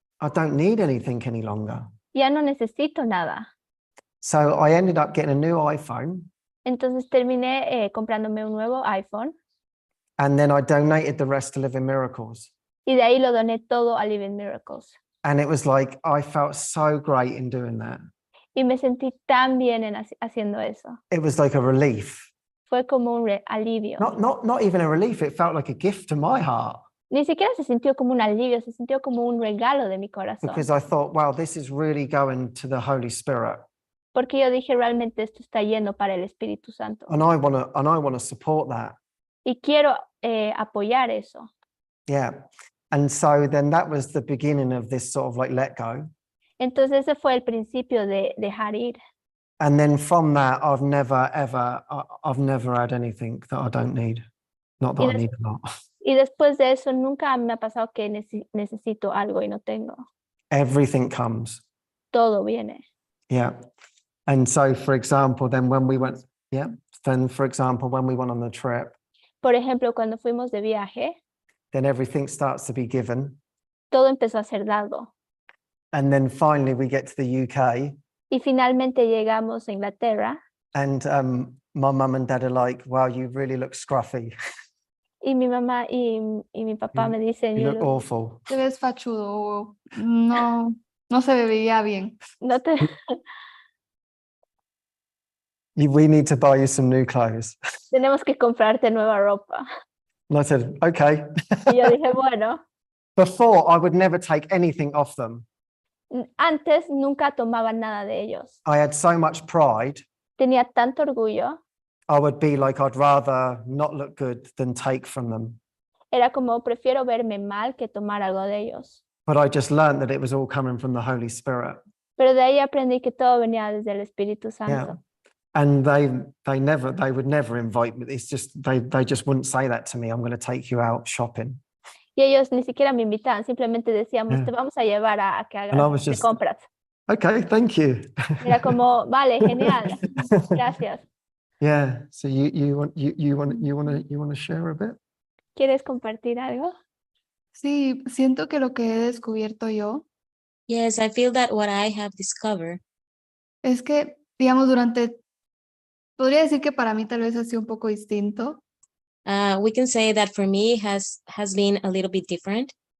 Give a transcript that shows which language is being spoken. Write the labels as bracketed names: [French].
[English] I don't need anything any longer. [Spanish] Ya no necesito nada. [English] So I ended up getting a new iPhone. [Spanish] Entonces terminé comprándome un nuevo iPhone [English] And then I donated the rest to Living Miracles. [Spanish] y de ahí lo doné todo a Living Miracles. [English] And it was like, I felt so great in doing that. [Spanish] Y me sentí tan bien haciendo eso. [English] It was like a relief. [Spanish] Fue como un alivio. [English] Not even a relief. It felt like a gift to my heart. [Spanish] Ni siquiera se sintió como un alivio, se sintió como un regalo de mi corazón. [English] Because I thought, wow, this is really going to the Holy Spirit. [Spanish] Porque yo dije, realmente esto está yendo para el Espíritu Santo. [English] And I want to support that. [Spanish] Y quiero apoyar eso. [English] Yeah. And so then that was the beginning of this sort of like let go. [Spanish] Entonces ese fue el principio de dejar ir. [English] And then from that, I've never had anything that I don't need. Not that I need a lot. [Spanish] Y después de eso nunca me ha pasado que necesito algo y no tengo. [English] Everything comes. [Spanish] Todo viene. [English] Yeah. And so, for example, then when we went on the trip, [Spanish] Por ejemplo, cuando fuimos de viaje, [English] then everything starts to be given. [Spanish] todo empezó a ser dado. [English] And then finally we get to the UK. [Spanish] Y finalmente llegamos a Inglaterra [English] And my mum and dad are like, wow, you really look scruffy. [Spanish] y mi mamá y mi papá me dicen, [English] You look awful. [Spanish] Te ves fachudo. No se veía bien. no te, [English] We need to buy you some new clothes. [Spanish] tenemos que comprarte nueva ropa. [English] And I said, okay. [Spanish] Y yo dije, bueno, [English] Before, I would never take anything off them. [Spanish] antes nunca tomaba nada de ellos. [English] I had so much pride. [Spanish] Tenía tanto orgullo. [English] I would be like, I'd rather not look good than take from them. [Spanish] Era como, prefiero verme mal que tomar algo de ellos. [English] But I just learned that it was all coming from the Holy Spirit. [Spanish] Pero de ahí aprendí que todo venía desde el Espíritu [English] Yeah. [Spanish] Santo. [English] And they would never invite me. It's just, they just wouldn't say that to me. I'm going to take you out shopping. [Spanish] Y ellos ni siquiera me invitaban, simplemente decíamos, [English] Yeah. [Spanish] te vamos a llevar a que [English] And I [Spanish] hagas [English] was [Spanish] de [English] just, [Spanish] compras. [English] okay, thank you. [Spanish] Era como, vale, genial, gracias. [English] Yeah. So you want to share a bit? [Spanish] ¿Quieres compartir algo? Sí, siento que lo que he descubierto yo [English] Yes, I feel that what I have discovered [Spanish] es que, digamos, podría decir que para mí tal vez ha sido un poco distinto. [English] we can say that for me has been a little bit different.